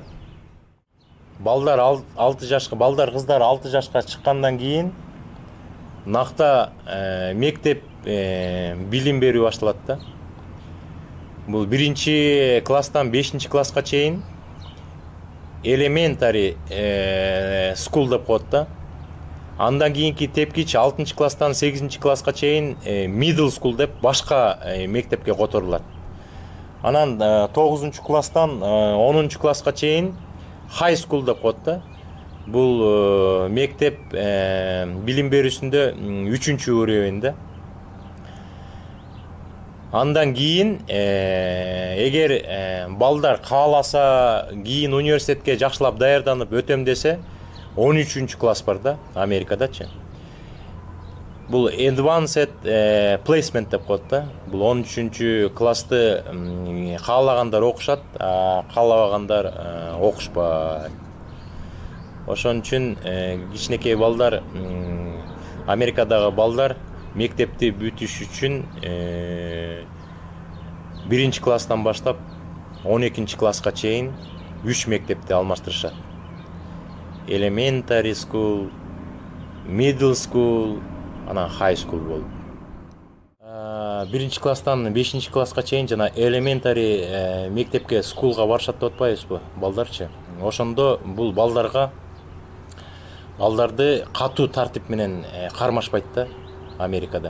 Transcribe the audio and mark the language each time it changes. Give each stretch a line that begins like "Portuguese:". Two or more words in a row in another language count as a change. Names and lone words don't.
Kyrgyz: Балдар 6 жашка, балдар кыздар 6 жашка чыккандан кийин накта мектеп билим берүү башталат да. Бул 1-класстан 5-класска чейин
English: elementary school
Kyrgyz: деп коет да. Андан кийинки тепкич 6-класстан 8-класска чейин
English: middle school
Kyrgyz: деп башка мектепке которулат. Анан 9-класстан 10-класска чейин
English: high school
Kyrgyz: деп коет да. Бул мектеп билим берүүсүндө 3-уровеньде. Андан кийин эгер балдар кааласа, кийин университетке жакшылап даярданып өтөм десе, 13-класс бар да, Америкадачы. Бул
English: advanced placement
Kyrgyz: деп коет да. Бул 13-классты каалагандар окушат, каалабагандар окушпайт. Ошон үчүн кичинекей балдар, Америкадагы балдар мектепти бүтүш үчүн 1-класстан баштап 12-класска чейин 3 мектепти алмаштырышат.
English: Elementary school, middle school, анан high school болуп.
Kyrgyz: 1-класстан 5-класска чейин жана elementary мектепке, скулга барышат деп атпайбызбы, балдарчы. Ошондо бул балдарды катуу тартип менен кармашпайт да Америкада.